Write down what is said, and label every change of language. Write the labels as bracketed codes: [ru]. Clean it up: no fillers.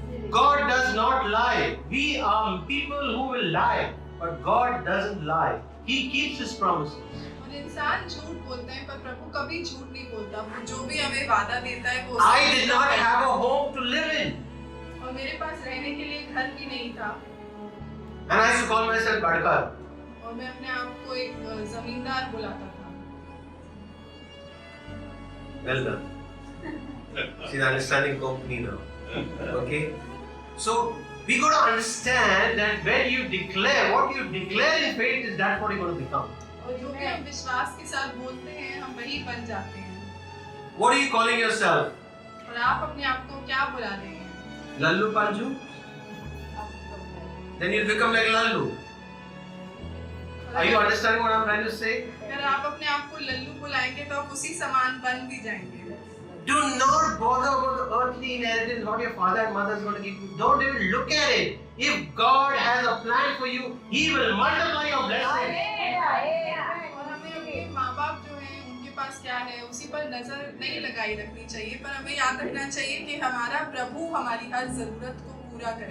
[en] God does not lie. We are people who will lie. But God doesn't lie. He keeps His promises. [hi] और इंसान झूठ बोलते हैं पर प्रभु कभी झूठ नहीं बोलता। वो जो भी हमें वादा देता है वो [en] I did not have a home to live in. [hi] और मेरे पास रहने के लिए घर भी नहीं था। [en] And I used to call myself Badkar. [hi] और मैं अपने आप को एक जमींदार बुलाता था। [en] Well done. She's understanding company now. Okay? So, we got to understand that when you declare, what you declare in faith is that what you're going to become. [hi] और जो भी हम विश्वास के साथ बोलते हैं हम वही बन जाते हैं। [en] What are you calling yourself? [hi] और आप अपने आप को क्या बुला रहे हैं? [en] Lallu Panju? Then you'll become like Lallu. Are you understanding what I'm trying to say? [hi] अगर आप अपने आप को लल्लू बुलाएंगे तो आप उसी समान बन भी जाएंगे। [en] Do not bother about the earthly inheritance, what your father and mother is going to give you. Don't even look at it. If God has a plan for you, He will multiply your blessings. [hi] और हमें अपने माँ बाप जो हैं उनके पास क्या है उसी पर नजर नहीं लगाई रखनी चाहिए, पर हमें याद रखना चाहिए कि हमारा प्रभु हमारी हर जरूरत को पूरा करे।